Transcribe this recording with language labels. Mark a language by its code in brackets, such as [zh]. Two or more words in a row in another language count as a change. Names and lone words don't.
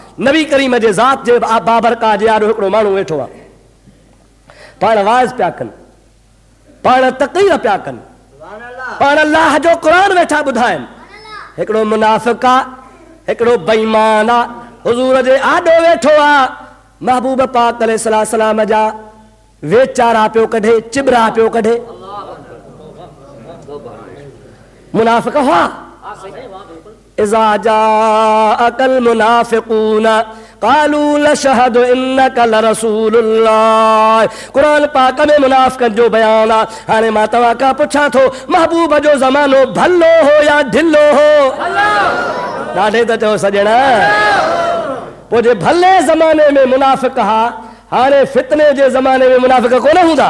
[sd] नबी करीम जे ज़ात जे बाबरका जे आॾो हिकिड़ो माण्हू वेठो आहे, पाण वाइज़ पिया कनि, पाण तक़रीर पिया कनि, पाण अल्लाह जो क़ुरान वेठा ॿुधाइनि। हिकिड़ो मुनाफ़िक़ आहे, हिकिड़ो बेईमान आहे, हुज़ूर जे आॾो वेठो आहे, महबूब पाक अलैहिस्सलाम जा वेचारा पियो कढे, चिबरा पियो कढे। मुनाफ़िक़ हुआ [ar] إذا جاءك المنافقون قالوا نشهد إنك لرسول الله. [sd] क़ुरान पाक में मुनाफ़िक़नि जो बयान आहे। हाणे मां तव्हां खां पुछां थो, महबूब जो ज़मानो भलो हो या ढिलो हो? ॾाढे त चओ सॼणा। पोइ जे भले ज़माने में मुनाफ़िक़ हा, हाणे फितने जे ज़माने में मुनाफ़िक़ कोन हूंदा?